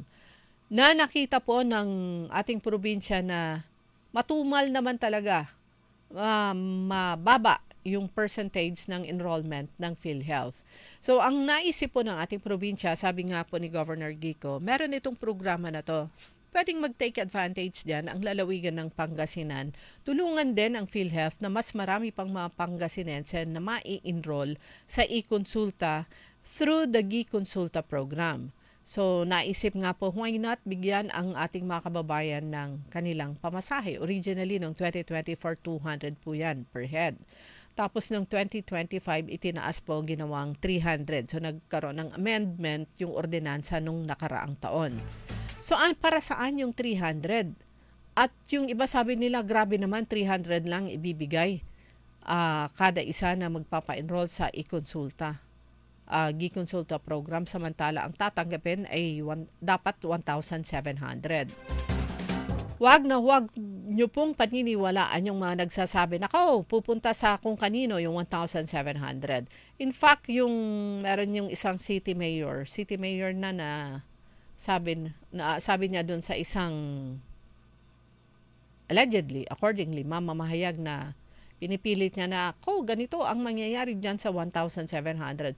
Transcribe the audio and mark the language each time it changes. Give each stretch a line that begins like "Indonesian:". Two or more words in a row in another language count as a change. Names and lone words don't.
Filipino: Na nakita po ng ating probinsya na matumal naman talaga, mababa yung percentage ng enrollment ng PhilHealth. So ang naisip po ng ating probinsya, sabi nga po ni Governor Gico, meron itong programa na to. Pwedeng mag-
English: take advantage
Filipino: diyan ang lalawigan ng Pangasinan. Tulungan din ang PhilHealth na mas marami pang mga Pangasinense na mai-enroll sa e-consulta
English: through the e-consulta program.
Filipino: So naisip nga po,
English: why not
Filipino: bigyan ang ating mga kababayan ng kanilang pamasahe. Originally, noong 2024, 200 po yan per head. Tapos noong 2025, itinaas po ginawang 300. So nagkaroon ng amendment yung ordinansa nung nakaraang taon. So para saan yung 300? At yung iba sabi nila, grabe naman, 300 lang ibibigay kada isa na magpapa-enroll sa e-consulta. E-consulta program, samantala ang tatanggapin ay dapat 1,700. Huwag nyo pong paniniwalaan yung mga nagsasabi na pupunta sa kung kanino yung 1,700.
English: In fact,
Filipino: meron yung isang city mayor na sabi niya doon sa isang
English: allegedly, accordingly,
Filipino: mamamahayag na pinipilit niya na, ganito ang mangyayari dyan sa 1,700.